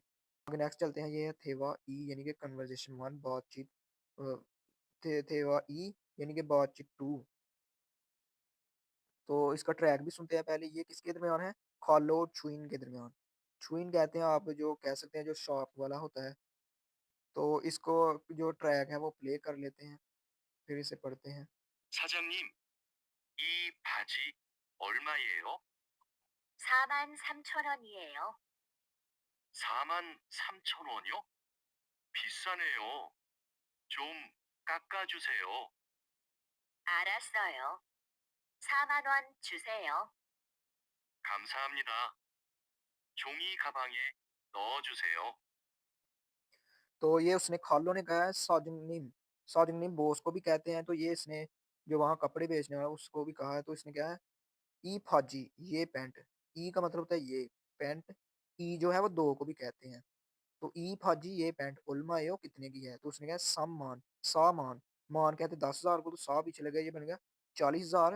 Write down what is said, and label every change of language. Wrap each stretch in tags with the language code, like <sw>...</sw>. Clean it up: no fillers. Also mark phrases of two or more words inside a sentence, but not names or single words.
<hi>आगे नेक्स्ट चलते हैं, ये है</hi> <ko>대화 이</ko> <hi>यानी कि</hi> <en>conversation one</en> <hi>बातचीत अ,</hi> <ko>대화 이</ko> <hi>यानी कि बातचीत टू। तो इसका ट्रैक भी सुनते हैं पहले, ये किसके दरमियान है? खालो और छुइन के दरमियान। छुइन कहते हैं आप जो कह सकते हैं जो शार्प वाला होता है। तो इसको जो ट्रैक है वो प्ले कर लेते हैं, फिर इसे पढ़ते हैं।</hi> <ko>사장님, 이 바지 얼마예요? 43,000원이에요. 43,000원이요? 비싸네요. 좀 깎아주세요. 알았어요. 4만 원 주세요. 감사합니다. 종이 가방에 넣어주세요.</ko> <hi>तो ये उसने खालो ने कहा है साजनिम, साजनिम बॉस को भी कहते हैं, तो ये इसने जो वहाँ कपड़े बेचने वाला उसको भी कहा है, तो इसने क्या है</hi> <ko>이 바지</ko> <hi>ये पैंट, ई का मतलब होता है ये पैंट, ई जो है वो दो को भी कहते हैं। तो</hi> <ko>이 바지</ko> <hi>ये पैंट</hi> <ko>얼마예요</ko> <hi>कितने की है? तो उसने कहा सम्मान, सामान, मान कहते 10,000 को, तो सा पीछे लग गया, ये बन गया 40,000।</hi>